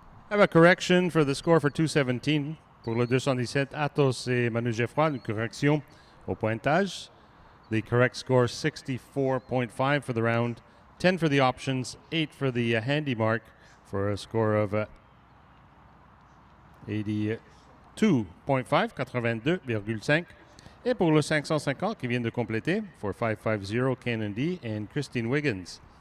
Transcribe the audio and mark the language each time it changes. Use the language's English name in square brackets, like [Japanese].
[English] I have a correction for the score for 217. [French] Pour le 217, Athos et Manu Geoffroy, une correction au pointage. [English] The correct score 64.5 for the round, 10 for the options, 8 for the handy mark, for a score of 82.5, 82,5. [French] Et pour le 550 qui vient de compléter, for 550 Kenan D and Christine Wiggins.